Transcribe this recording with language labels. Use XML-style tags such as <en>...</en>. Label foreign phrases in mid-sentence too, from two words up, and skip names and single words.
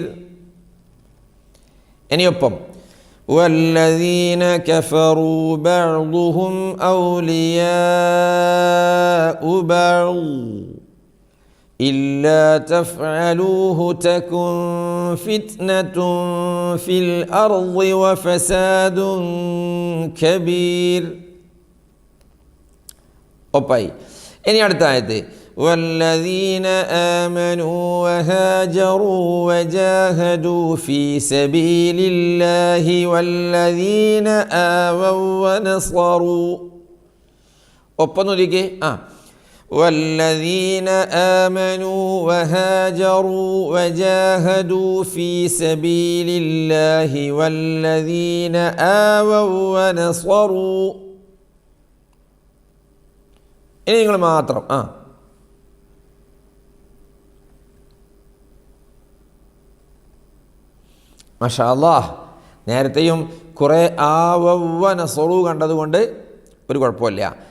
<ar>ഇനിയൊപ്പം والذين كفروا بعضهم أولياء بعض إلا تفعلوه تكن فتنة في الأرض وفساد كبير.</ar> <ml>ഒപ്പായി. ഇനി അടുത്ത ആയത്ത്</ml> <ar>والذين آمنوا وهاجروا وجاهدوا في سبيل الله والذين آووا ونصروا.</ar> <ml>ഒപ്പം നോക്കിക്കേ.</ml> <ar>والذين آمنوا وهاجروا وجاهدوا في سبيل الله والذين آووا ونصروا.</ar> <ml>ഇനി നിങ്ങൾ മാത്രം</ml> <ar>ما شاء الله.</ar> <ml>നേരത്തെയും കുറേ</ml> <ar>آووا ونصروا</ar> <ml>കണ്ടതുകൊണ്ട് ഒരു കുഴപ്പമില്ല.</ml>